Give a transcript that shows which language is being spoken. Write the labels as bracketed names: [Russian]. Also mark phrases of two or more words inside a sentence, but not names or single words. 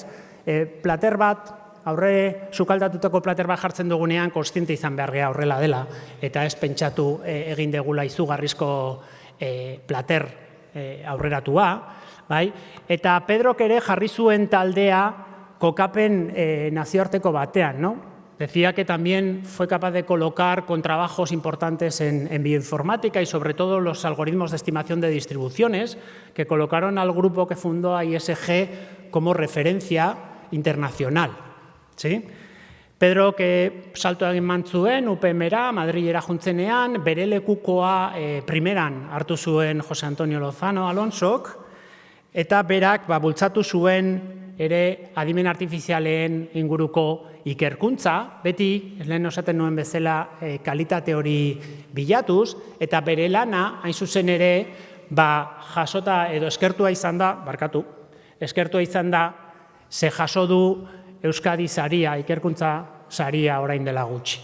[Basque] Plater bat, aurre sukaldatutako plater bat jartzen dugunean, kontziente izan behar geha horrela dela, eta ez pentsatu egin degula izugarrizko plater aurreratua, bai? Eta Pedrok ere jarri zuen taldea kokapen nazioarteko batean, [Spanish] no? Decía que también fue capaz de colocar con trabajos importantes en bioinformática y sobre todo los algoritmos de estimación de distribuciones, que colocaron al grupo que fundó a ISG como referencia internacional. ¿Sí? [Basque] Pedro, que salto egin zuen UPM-era, Madrilera juntzenean, bere lekukoa primeran hartu zuen Jose Antonio Lozano Alonsok, eta berak bultzatu zuen ere adimen artifizialen inguruko ikerkuntza, beti, lehen esaten nuen bezala, kalitate hori bilatuz, eta bere lana, hain zuzen ere, jasota edo eskertua izan da, eskertua izan da, ze jaso du Euskadi saria, ikerkuntza saria orain dela gutxi.